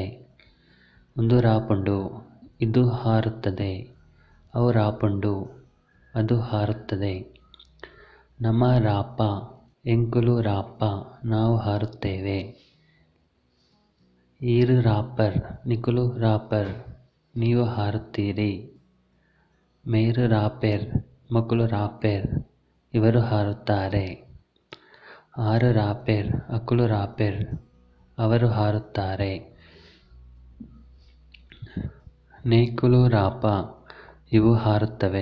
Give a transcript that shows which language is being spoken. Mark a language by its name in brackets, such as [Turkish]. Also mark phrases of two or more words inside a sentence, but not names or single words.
[Tulu] ಒಂದು ರಾಪುಂಡು [Kannada] ಇದು ಹಾರುತ್ತದೆ. [Tulu] ಅವು ರಾಪುಂಡು [Kannada] ಅದು ಹಾರುತ್ತದೆ. [Tulu] ನಮ ರಾಪ ಎಂಕುಲು ರಾಪ [Kannada] ನಾವು ಹಾರುತ್ತೇವೆ. [Tulu] ಈರು ರಾಪರ್ ನಿಕುಲು ರಾಪರ್ [Kannada] ನೀವು ಹಾರುತ್ತೀರಿ. [Tulu] ಮೇರು ರಾಪೆರ್ ಮಕ್ಕಳು ರಾಪೆರ್ [Kannada] ಇವರು ಹಾರುತ್ತಾರೆ. [Tulu] ಆರು ರಾಪೆರ್ ಅಕುಲು ರಾಪೆರ್ [Kannada] ಅವರು ಹಾರುತ್ತಾರೆ. [Tulu] ನೇಕುಲು ರಾಪ [Kannada] ಇವು ಹಾರುತ್ತವೆ.